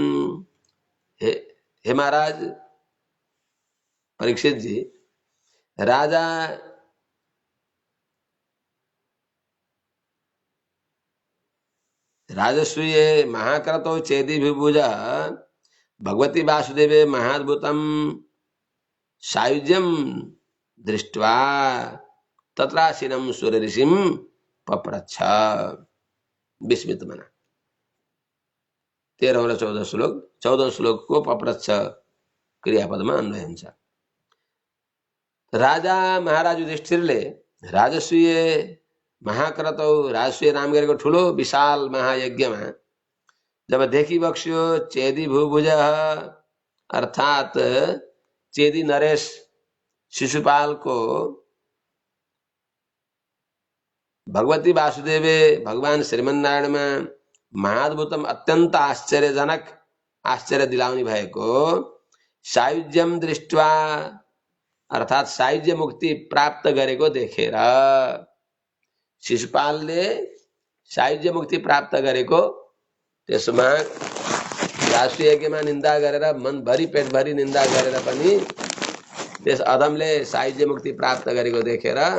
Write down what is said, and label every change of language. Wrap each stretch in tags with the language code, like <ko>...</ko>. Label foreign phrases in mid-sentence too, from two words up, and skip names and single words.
<sa>हे महाराज परीक्षित जी, राजा राजसूये महाक्रतौ चेदि भूभुजः भगवती वासुदेवे महाद्भुतं सायुज्यं दृष्ट्वा तत्रासीनं सुरऋषिं पप्रच्छ विस्मितमनः।</sa> <ne>13 र 14 श्लोक, 14 श्लोकको पप्रच्छ क्रियापदमा अन्वय हुन्छ। राजा महाराज युधिष्ठिरले</ne> <sa>राजसूय महाक्रतौ,</sa> <ne>राजसूय नाम गरेको ठुलो विशाल महायज्ञमा जब देखिबक्स्यो</ne> <sa>चेदी भूभुज</sa> <ne>अर्थात् चेदी नरेश शिशुपालको</ne> <sa>भगवती वासुदेवे</sa> <ne>भगवान श्रीमन्नारायणमा महाद्भुतम अत्यन्त आश्चर्यजनक आश्चर्य दिलाउने भएको</ne> <sa>सायुज्यम दृष्ट्वा</sa> <ne>अर्थात् सायुज्य मुक्ति प्राप्त गरेको देखेर शिशुपालले सायुज्य मुक्ति प्राप्त गरेको त्यसमा राष्ट्रिय यज्ञमा निन्दा गरेर मनभरि पेटभरि निन्दा गरेर पनि त्यस अधमले सायुज्य मुक्ति प्राप्त गरेको देखेर</ne>